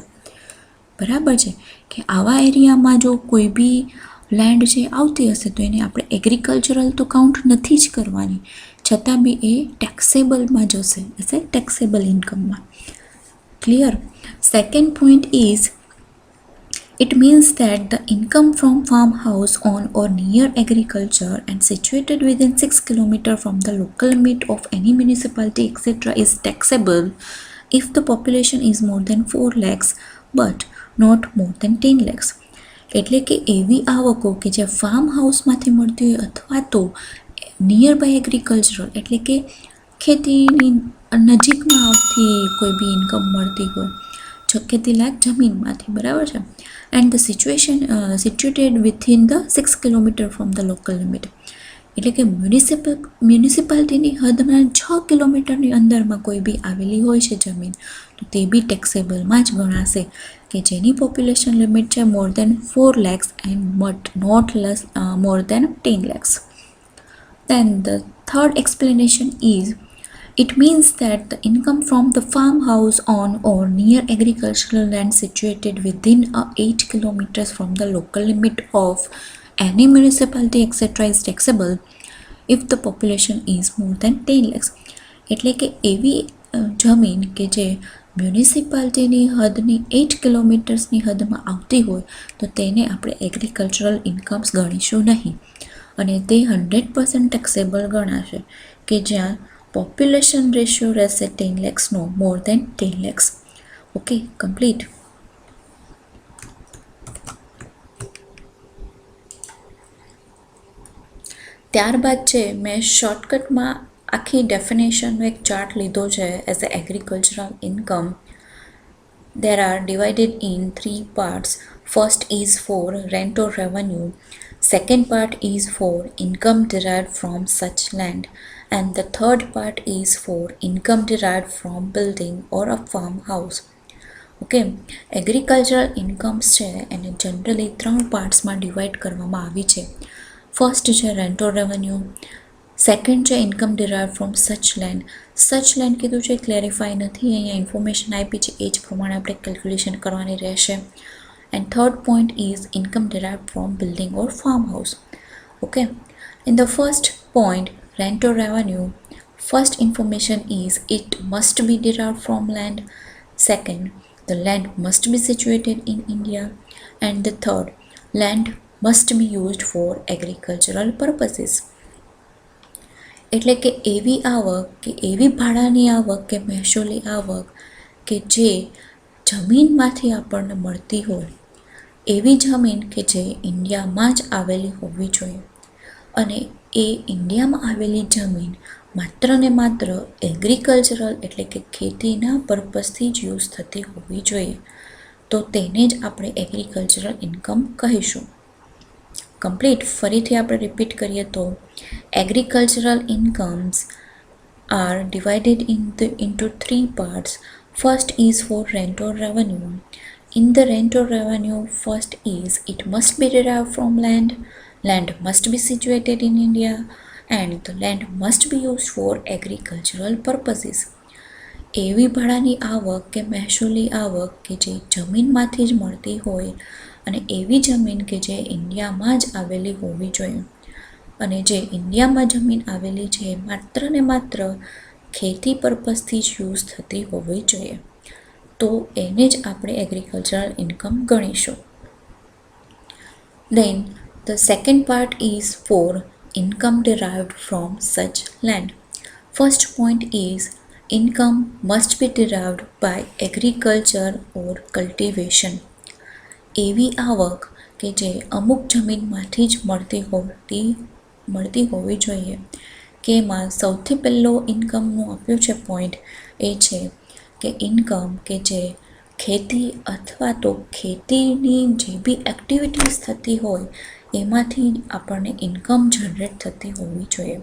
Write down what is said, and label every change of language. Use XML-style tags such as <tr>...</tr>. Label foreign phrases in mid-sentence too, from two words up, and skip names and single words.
<gu>બરાબર છે કે આવા એરિયામાં જો કોઈ બી લેન્ડ જે આવતી હશે તો એને આપણે એગ્રીકલ્ચરલ તો કાઉન્ટ નથી જ કરવાની, છતાં બી એ ટેક્સેબલમાં જશે, એટલે</gu> <en>taxable income.</en> <gu>ક્લિયર.</gu> <en>second point is it means that the income from farmhouse on or near agriculture and situated within 6 km from the local limit of any municipality etc. is taxable if the population is more than 4 lakhs but not more than 10 lakhs.</en> <gu>એટલે કે એવી આવકો કે જે</gu> <en>farm house</en> <gu>મળતી હોય અથવા તો</gu> <en>near by agricultural</en> <gu>એટલે કે ખેતીની નજીકમાં આવતી કોઈ બી ઇન્કમ મળતી હોય, ખેતી લાયક જમીનમાંથી. બરાબર છે.</gu> <en>and the situated within the 6 kilometer from the local limit</en> <gu>એટલે કે મ્યુનિસિપાલિટીની હદના 6 કિલોમીટરની અંદરમાં કોઈ બી આવેલી હોય છે જમીન તો તે બી ટેક્સેબલમાં જ ગણાશે કે જેની</gu> <en>population limit</en> <gu>છે</gu> <en>more than 4 lakhs and but not less more than 10 lakhs. Then the third explanation is it means that the income from the farmhouse on or near agricultural land situated within 8 kilometers from the local limit of any municipality etc. is taxable if the population is more than 10 lakhs.</en> <gu>એટલે કે એવી જમીન કે જે મ્યુનિસિપાલિટીની હદની 8 કિલોમીટર્સની હદમાં આવતી હોય તો તેને આપણે</gu> <en>agricultural incomes</en> <gu>ગણીશું નહીં અને તે 100% ટેક્સેબલ ગણાશે કે જ્યાં</gu> <en>population ratio</en> <gu>રહેશે 10 lakhsનો,</gu> <en>more than 10 lakhs. ok, complete.</en> <gu>ત્યારબાદ છે મેં શોર્ટકટમાં આખી ડેફિનેશનનો એક ચાર્ટ લીધો છે</gu> <en>as a agricultural income. There are divided in 3 parts. First is for rent or revenue. Second part is for income derived from such land. And the third part is for income derived from building or a farmhouse.</en> <gu>ઓકે,</gu> <en>agricultural incomes</en> <gu>છે એને જનરલી 3 પાર્ટ્સમાં ડિવાઈડ કરવામાં આવી છે.</gu> <en>ફર્સ્ટ છે rent or revenue, સેકન્ડ છે income derive from such land. such land</en> <gu>કીધું છે, ક્લેરિફાઈ નથી, અહીંયા ઇન્ફોર્મેશન આપી છે એ જ પ્રમાણે આપણે કેલ્ક્યુલેશન કરવાની રહેશે.</gu> <en>and third point is income derive from building or farm house. ok, in the first point rent or revenue, first information is it must be derived from land. Second, the land must be situated in India. And the third, land must be used for agricultural purposes.</en> <gu>એટલે કે એવી આવક કે એવી ભાડાની આવક કે મહેસૂલી આવક કે જે જમીનમાંથી આપણને મળતી હોય એવી જમીન કે જે ઇન્ડિયામાં જ આવેલી હોવી જોઈએ, અને એ ઇન્ડિયામાં આવેલી જમીન માત્ર ને માત્ર એગ્રીકલ્ચરલ એટલે કે ખેતીના પર્પઝથી જ યુઝ થતી હોવી જોઈએ, તો તેને જ આપણે</gu> <en>agricultural income</en> <gu>કહીશું. કમ્પ્લીટ. ફરીથી આપણે રિપીટ કરીએ તો</gu> <en>agricultural incomes are divided into three parts. First is for rent or revenue. In the rent or revenue, first is it must be derived from land. Land must be situated in India and the land must be used for agricultural purposes.</en> <gu>એવી ભાડાની આવક કે મહેસૂલી આવક કે જે જમીનમાંથી જ મળતી હોય અને એવી જમીન કે જે ઇન્ડિયામાં જ આવેલી હોવી જોઈએ, અને જે ઇન્ડિયામાં જમીન આવેલી છે માત્ર ને માત્ર ખેતી પર્પઝથી જ યુઝ થતી હોવી જોઈએ, તો એને જ આપણે</gu> <en>agricultural income</en> <gu>ગણીશું.</gu> <en>Then the second part is for income derived from such land. First point is income must be derived by agriculture or cultivation.</en> <gu>એવી આવક કે જે અમુક જમીનમાંથી જ મળતી હોવી જોઈએ, કે એમાં સૌથી પહેલો ઇન્કમનું આપ્યું છે પોઈન્ટ એ છે કે ઇન્કમ કે જે ખેતી અથવા તો ખેતીની જે બી એક્ટિવિટીઝ થતી હોય એમાંથી આપણને</gu> <en>income generate</en> <gu>થતી હોવી જોઈએ.</gu>